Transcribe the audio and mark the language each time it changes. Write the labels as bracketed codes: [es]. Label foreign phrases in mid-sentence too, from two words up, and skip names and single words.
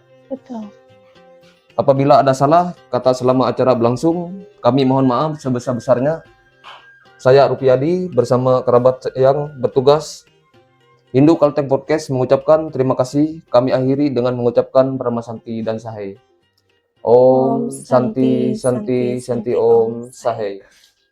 [id] Betul. Apabila ada salah kata selama acara berlangsung, kami mohon maaf sebesar-besarnya. Saya Rupiadi bersama kerabat yang bertugas Hindu Kalteng Podcast mengucapkan terima kasih. Kami akhiri dengan mengucapkan Parama Santi dan Sahai. [sa] Om Santi Santi Santi Om Sahai.